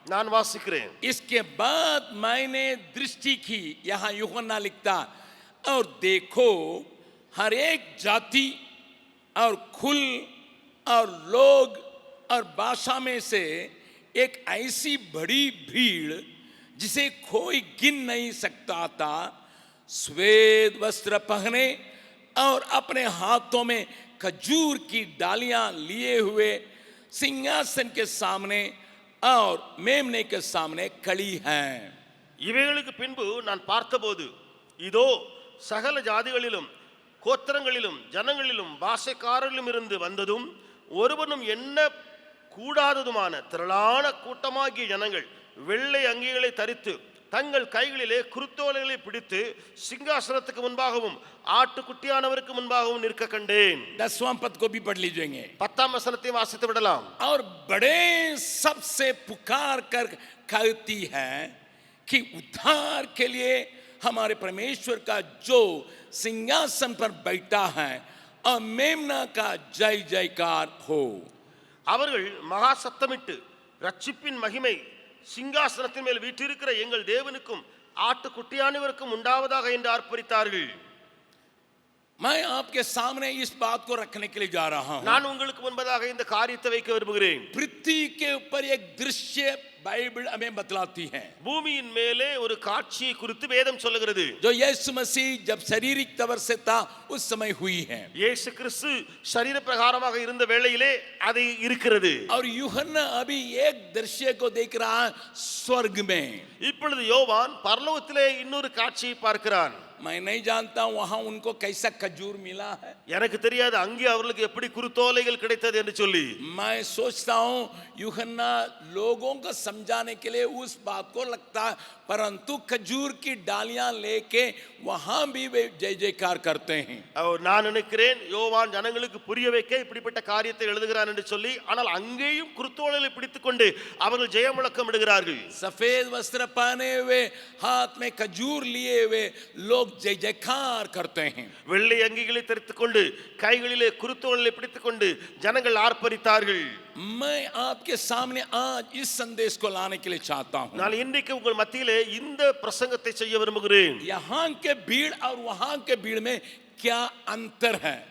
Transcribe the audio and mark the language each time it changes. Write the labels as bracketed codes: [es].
[ta] நான் வாசிக்கிறேன். [hi] इसके बाद मैंने दृष्टि की, यहां यूहन्ना लिखता, और देखो हर एक जाति और कुल और लोग और भाषा में से एक ऐसी बड़ी भीड़ जिसे कोई गिन नहीं सकता था, श्वेत वस्त्र पहने और अपने हाथों में खजूर की डालियां लिए हुए सिंहासन के सामने और मेमने के सामने खड़ी हैं। [ta] இவைகளுக்கு பின்பு நான் பார்த்தபோது இதோ சகல ஜாதிகளிலும் கோத்திரங்களிலும் ஜனங்களிலும் பாஷைக்காரர்களும் இருந்து வந்ததும் ஒருவனும் எண்ண கூடாததுமான திரளான கூட்டமாகிய ஜனங்கள் வெள்ளை அங்கிகளை தரித்து தங்கள் கைகளிலே குருத்தோலைகளை பிடித்து சிங்காசனத்துக்கு முன்பாகவும் ஆட்டுக்குட்டியானவருக்கு முன்பாகவும் நிற்க கண்டேன். [hi] 10वां पद को भी पढ़ लीजिएगा। [ta] 10ஆம் வசனத்தை வாசித்து விடலாம். [hi] और बड़े सबसे पुकार कर कहती है कि उद्धार के लिए हमारे परमेश्वर का जो सिंहासन पर बैठा है और मेमना का जय जयकार हो। [ta] அவர்கள் மகா சத்தமிட்டு ரட்சிப்பின் மகிமை சிங்காசனத்தின் மேல் வீற்றிருக்கிற எங்கள் தேவனுக்கும் ஆட்டுக்குட்டியானவருக்கும் உண்டாவதாக என்று ஆர்ப்பரித்தார்கள். [hi] मैं आपके सामने इस बात को रखने के लिए जा रहा हूं। [ta] நான் உங்களுக்கு முன்பதாக இந்த காரியத்தை வைக்க விரும்புகிறேன். [hi] पृथ्वी के ऊपर एक दृश्य बाइबल हमें बतलाती है। [ta] பூமியின் மேலே ஒரு காட்சியை குறித்து வேதம் சொல்லுகிறது. [hi] जो यीशु मसीह जब शारीरिक तौर से था उस समय हुई है। [ta] இயேசு கிறிஸ்து சரீர பிரகாரமாக இருந்த வேளையிலே அது இருக்கிறது. [hi] और यूहन्ना अभी एक दृश्य को देख रहा है स्वर्ग में। [ta] இப்பொழுது யோவான் பரலோகத்திலே இன்னொரு காட்சியை பார்க்கிறான். [hi] मैं नहीं जानता वहां उनको कैसा खजूर मिला है। [ta] எனக்கு தெரியாது அங்கே அவர்களுக்கு எப்படி குருத்தோலைகள் கிடைத்தது என்று சொல்லி. [hi] मैं सोचता हूं यूहन्ना लोगों को समझाने के लिए उस बात को लगता है, परंतु खजूर की डालियां लेके वहां भी वे जय जयकार करते हैं। [ta] நான் நினைக்கிறேன் யோவான் ஜனங்களுக்கு புரிய வைக்க இப்படிப்பட்ட காரியத்தை எழுதுகிறான் என்று சொல்லி, ஆனால் அங்கேயும் குருத்தோலைகளை பிடித்துக்கொண்டு அவர்கள் ஜெய முழக்கம் இடுகிறார்கள். [hi] सफेद वस्त्र पहने हुए हाथ में खजूर लिए हुए लोग जय जयकार करते हैं। [ta] வெள்ளை அங்கிகளை தரித்துக்கொண்டு கைகளிலே குருத்தோலைகளை பிடித்துக்கொண்டு ஜனங்கள் ஆர்ப்பரித்தார்கள். [hi] मैं आपके सामने आज इस संदेश को लाने के लिए चाहता हूं। [ta] நான் இன்றைக்கு உங்கள் மத்தியிலே இந்த பிரசங்கத்தை செய்ய விரும்புகிறேன். [hi] यहाँ के भीड़ और वहां के भीड़ में क्या अंतर है?